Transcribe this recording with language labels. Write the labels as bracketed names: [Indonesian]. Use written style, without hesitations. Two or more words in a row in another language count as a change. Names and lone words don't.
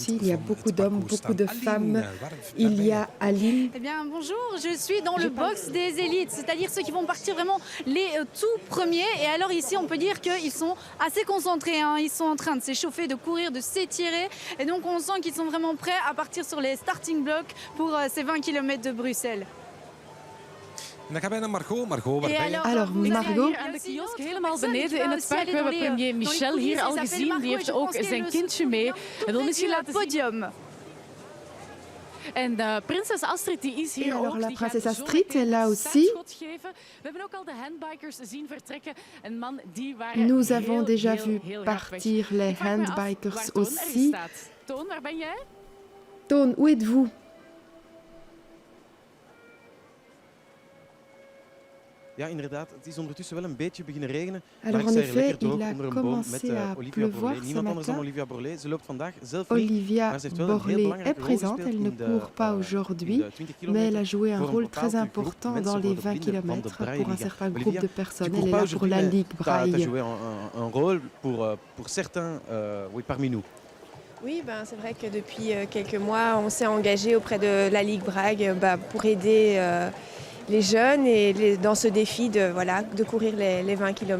[French] Il y a beaucoup d'hommes, beaucoup de femmes. Il y a Aline. Eh bien, bonjour, je suis dans le box des élites, c'est-à-dire ceux qui vont partir vraiment les tout premiers. Et alors ici, on peut dire qu'ils sont assez concentrés, hein. Ils sont en train de s'échauffer, de courir, de s'étirer. Et donc, on sent qu'ils sont vraiment prêts à partir sur les starting blocks pour ces 20 km de Bruxelles. Alors Margot, [Dutch] Aan de kiosk helemaal beneden in het park. We hebben premier Michel hier al gezien. Die heeft ook zijn kindje mee. Hij wil misschien laten zien. En prinses Astrid die is hier ook. [French] La princesse Astrid est là aussi. [Dutch] We hebben ook al de handbikers zien vertrekken. Een man die [French] Nous avons déjà vu partir les handbikers aussi. [Dutch] Toon, waar ben jij? [French] Toon, où êtes-vous? [Dutch] Ja, inderdaad. Het is ondertussen wel een beetje beginnen regenen. [French] Alors [Dutch] maar [French] en [Dutch] ik sta hier [French] effet, [Dutch] lekker droog [French] il a [Dutch] onder een boom met [French] commencé à [Dutch] Olivia [French] pleuvoir [Dutch] Borlée. [French] ce [Dutch] Niemand anders dan [French] matin. [Dutch] Olivia Borlée. Ze loopt vandaag zelf niet, [French] Olivia [Dutch] maar ze heeft wel een heel [French] Borlée [Dutch] belangrijke [French] est [Dutch] rol [French] présente, [Dutch] gespeeld [French] elle ne [Dutch] in de, [French] court pas aujourd'hui, [Dutch] in de 20 [French] mais elle a [Dutch] kilometer [French] joué un [Dutch] voor een [French] rôle très [Dutch] bepaald groep [French] important [Dutch] mensen [French] dans les [Dutch] voor de [French] 20 [Dutch] vrienden van de [French] km pour un [Dutch] Braille-Liga. [French] certain groupe Olivia, de tu personnes. cours Elle est pas là pour la aujourd'hui, Ligue mais tu as Braille. joué un rôle pour certains oui, parmi nous. Oui, c'est vrai que depuis quelques mois, on s'est engagé auprès de la Ligue Braille pour aider les jeunes et dans ce défi de courir les 20 km.